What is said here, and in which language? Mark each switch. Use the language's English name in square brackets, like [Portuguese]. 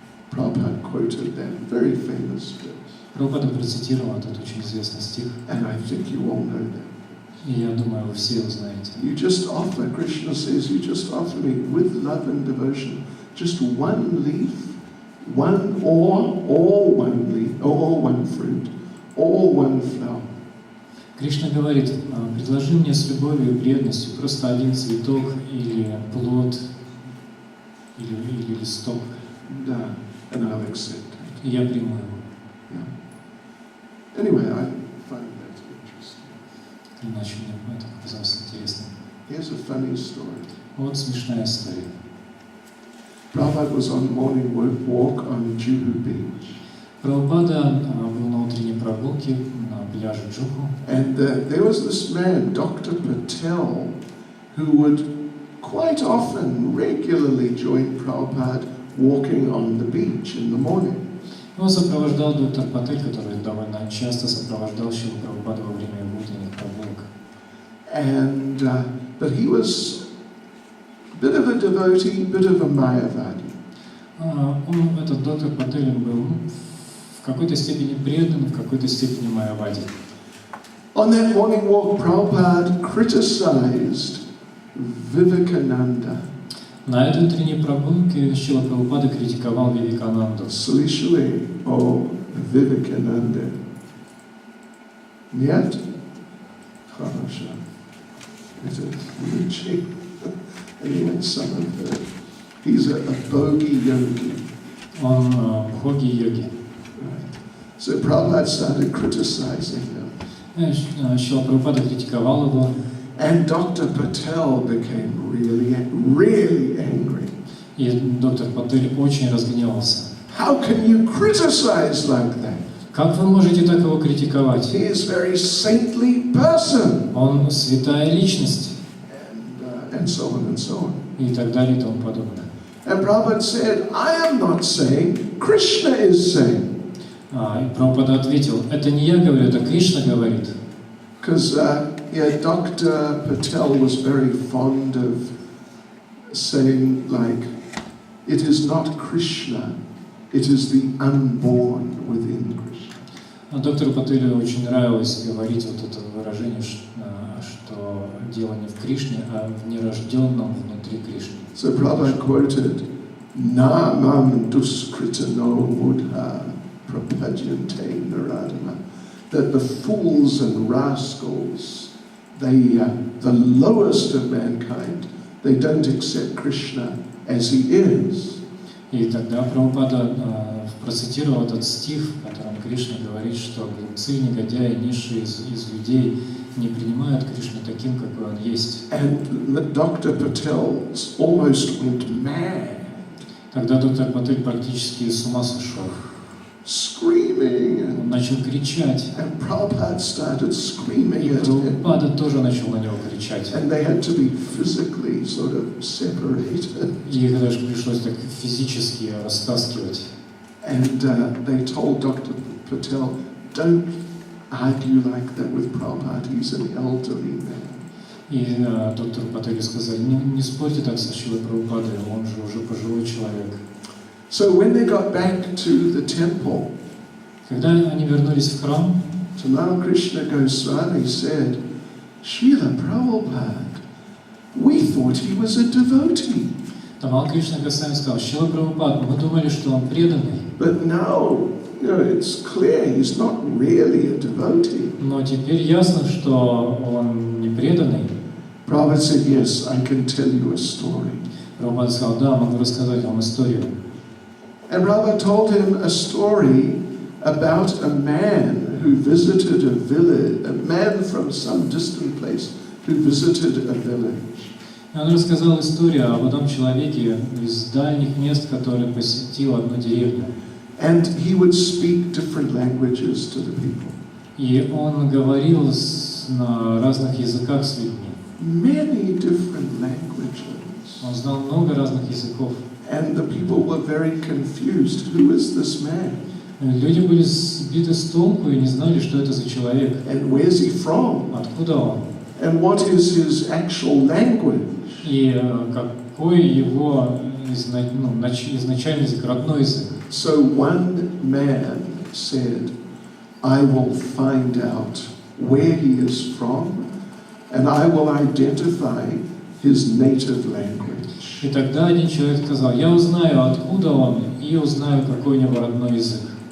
[English] Prabhupada quoted that very famous verse. [Russian] Прабхупада процитировал этот очень известный стих. [English] And I think you all know that. [Russian] И я думаю, вы все его знаете. [English] You just offer, Krishna says, you just offer me with love and devotion just one leaf, one or one leaf, or one fruit, or one flower. [Russian] Кришна говорит: предложи мне с любовью и преданностью просто один цветок или плод, или листок. [English] Да, and I'll accept it. [Russian] И я приму его. [English] Yeah. Anyway, I find that interesting. [Russian] Иначе мне это показалось интересным. [English] Here's a funny story. [Russian] Вот смешная история. [English] Prabhupada was on morning walk on Juhu Beach. [Russian] Прабхупада был на утренней прогулке на пляже Джуху. [English] And there was this man, Dr. Patel, who would quite often, regularly join Prabhupada walking on the beach in the morning. [Russian] Его сопровождал доктор Патель, который довольно часто сопровождал Шрилу Прабхупаду во время утренних прогулок. [English] And but he was a bit of a devotee, bit of a Mayavadi. [Russian] Этот доктор Патель был в какой-то степени предан, в какой-то степени майявади. [English] On that morning walk, Prabhupada criticized Vivekananda. [Russian] На этой утренней прогулке Шрила Прабхупада критиковал Вивекананду. Слышали о Vivekananda? Нет? Хорошо. Это лучше. [English] Anyway, some of the, he's a bogey yogi. [Russian] Он бхоги-йоги. [English] Right. So Prabhupada started criticizing him. [Russian] Шрила Прабхупада критиковал его. [English] And Dr. Patel became really angry. [Russian] И доктор Патель очень разгневался. [English] How can you criticize like that? [Russian] Как вы можете так его критиковать? [English] He is a very saintly person. [Russian] Он святая личность. [English] And so on and so on. [Russian] И так далее и тому подобное. [English] And Prabhupada said, I am not saying, Krishna is saying. [Russian] И Прабхупада ответил: это не я говорю, это Кришна говорит. [English] Because Dr. Patel was very fond of saying, like, it is not Krishna, it is the unborn within Krishna. [Russian] Доктору Пателю очень нравилось говорить вот это выражение, что дело не в Кришне, а в нерожденном внутри Кришны. [English] So Prabhupada quoted, [Sanskrit] Namam duskritano mudha prapadyante naradana, [English] that the fools and rascals, the lowest of mankind, they don't accept Krishna as he is. [Russian] И тогда Прабхупада процитировал этот стих, в котором Кришна говорит, что глупцы, негодяи, низшие из людей не принимают Кришну таким, какой он есть. [English] And Dr. Patel almost went mad. [Russian] Тогда доктор Патель практически с ума сошел. [English] Screaming. [Russian] Он начал кричать. [English] And Prabhupada started screaming [Russian] И [English] at him. [Russian] Прабхупада тоже начал на него кричать. [English] And they had to be physically sort of separated. [Russian] И их даже пришлось так физически растаскивать. [English] And they told Dr. Patel, don't argue like that with Prabhupada, he's an elderly man. [Russian] И доктору Пателю сказали, не спорьте так со Шрилой Прабхупадой, он же уже пожилой человек. [English] So when they got back to the temple, [Russian] когда они вернулись в храм, [English] Tamal Krishna Goswami said, Srila Prabhupada, we thought he was a devotee. [Russian] Тамал Кришна Госвами сказал, Шрила Прабхупад, мы думали, что он преданный. [English] But now, it's clear he's not really a devotee. [Russian] Но теперь ясно, что он не преданный. [English] Prabhupada said, yes, I can tell you a story. [Russian] Прабхупада сказал, да, могу рассказать вам историю. [English] And Prabhupada told him a story about a man who visited a village, a man from some distant place who visited a village. [Russian] Он рассказал историю об одном человеке из дальних мест, который посетил одну деревню. [English] And he would speak different languages to the people. [Russian] И он говорил на разных языках с людьми. [English] Many different languages. [Russian] Он знал много разных языков. [English] And the people were very confused. Who is this man? [Russian] Люди были сбиты с толку и не знали, что это за человек. [English] And where's he from? [Russian] Откуда он? [English] And what is his actual language? [Russian] И какой его изначальный язык, родной язык. [English] So one man said, I will find out where he is from, and I will identify his native language. [Russian] И тогда один человек сказал, я узнаю, откуда он, и узнаю, какой у него родной язык.